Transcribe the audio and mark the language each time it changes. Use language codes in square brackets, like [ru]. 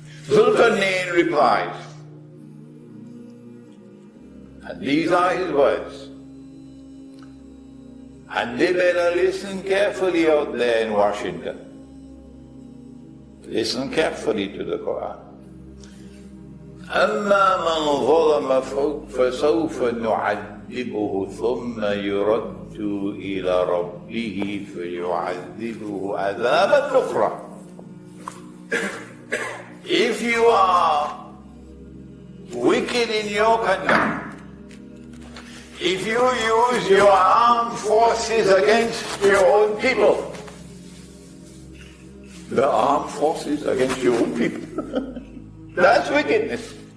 [en] Al-Qarnayn replies, and these are his words, and they better listen carefully out there in Washington. Listen carefully to the Quran. [ar] أما من ظلم فسوف نعذبه ثم يرد إلى ربه فيعذبه عذابا نكرا. [en] If you are wicked in your conduct, if you use your armed forces against your own people, the armed forces against your own people, that's wickedness.